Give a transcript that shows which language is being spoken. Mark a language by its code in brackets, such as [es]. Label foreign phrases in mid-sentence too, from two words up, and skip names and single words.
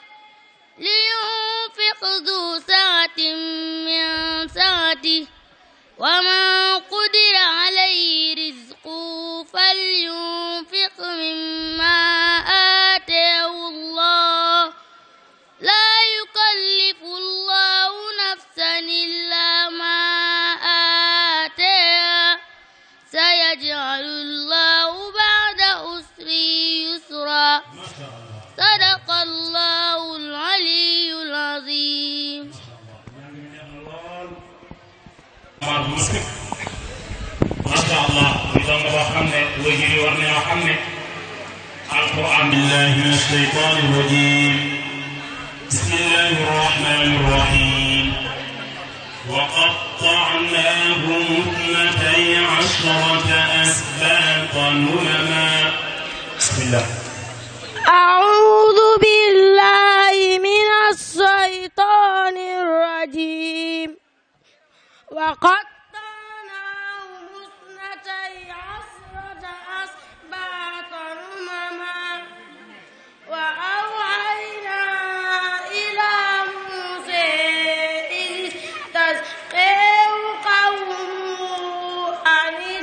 [ar] لينفق ذو سعة من سعته ومن قدر عليه رزقه فلينفق مما آتاه الله لا يكلف الله نفسا إلا ما آتاها سيجعل الله بعد عسر يسرا صدق الله العلي العظيم ما شاء الله [wo] muy doon boo xam ne waajur yi war nañoo xam ne alquran [ar] بالله من الشيطان الرجيم بسم الله الرحمن الرحيم وقطعناهم اثنتي عشرة أسباطا أمما بسم الله أعوذ بالله من الشيطان الرجيم وقطعناهم اثنتي عشرة أسباطا أمما وأوحينا إلى موسى إذ استسقاه قومه أن